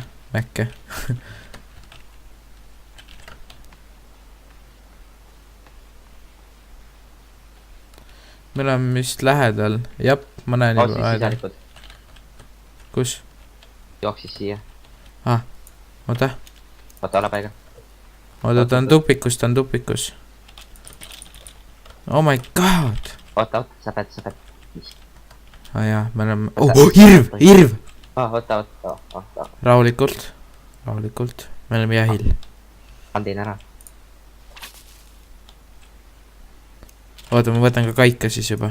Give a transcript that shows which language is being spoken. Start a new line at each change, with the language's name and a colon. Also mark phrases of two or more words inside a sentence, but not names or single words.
Estonian: Mäkke. Me oleme vist lähedal. Jap, ma näen juba lähedal. Kus? Jooksis siia. Oota. Oota, ole paiga. Oota, ta on tupikus.
English: Oh my god.
Estonian: Oota, sa pead. Jaa, me oleme... Irv! Oota. Rahulikult. Me oleme jahil. Andin ära. Oota, ma võtan ka kaika siis juba.